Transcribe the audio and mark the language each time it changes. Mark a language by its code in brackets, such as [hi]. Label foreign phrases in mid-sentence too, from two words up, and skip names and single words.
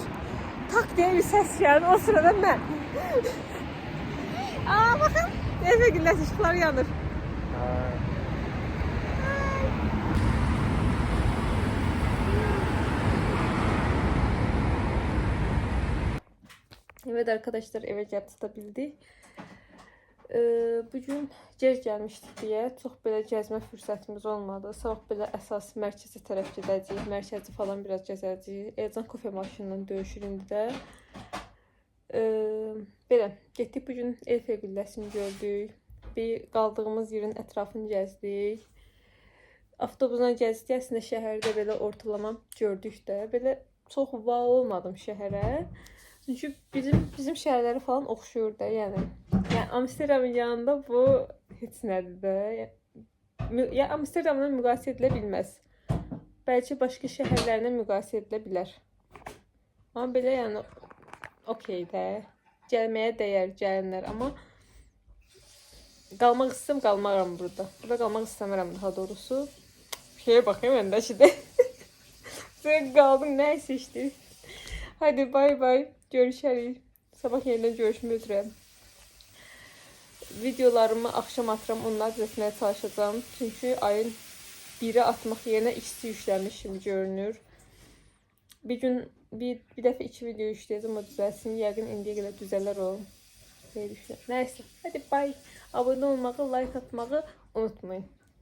[tr] Tak diye bir ses geldi. O sırada ben. Aa bakın. Eve güneş ışıklar yanır. Evet arkadaşlar eve gəlib tutabildik. [az] Bugün gec gəlmişdik deyə çox belə gəzmə fürsətimiz olmadı. Sabah belə əsas mərkəzə tərəf gedəcəyik. Mərkəzi falan biraz gəzəcəyik. Elzan kofe maşınla döyüşür indi də. Belə getdik bugün Eiffel Qülləsini gördük. Bir qaldığımız yerin ətrafını gəzdik. Avtobusla gəzdik. Əslində şəhərdə belə ortalama gördük də. Belə çox wow olmadım şəhərə. Çünkü bizim şehirleri falan oxşuyur da yani. Yani Amsterdamın yanında bu heç nədir də. Ya Amsterdamla müqayisə edilə bilməz. Bəlkə başqa şəhərlərlə müqayisə edilə bilər. Amma belə yəni okey də. Gəlməyə dəyər gələnlər amma qalmaq istəyirəm, qalmaram burada. Burada qalmaq istəmirəm daha doğrusu. [tr] Şeye bakayım ben de şimdi. Sen kaldın ne seçtin? Hadi bay bay. Görüşürüz. Sabah yeniden görüşmek üzere. Videolarımı akşam atıram. Onları düzeltmeye çalışacağım. [az] Çünkü ayın 1'i atmaq yerinə ikisi yükləmiş kimi görünür. Bir gün bir dəfə 2 video yükləyəcəm, o düzəlsin. Yəqin indiyə qədər düzələr o. [tr] Neyse. Hadi bay. [az] Abone olmağı, like atmağı unutmayın.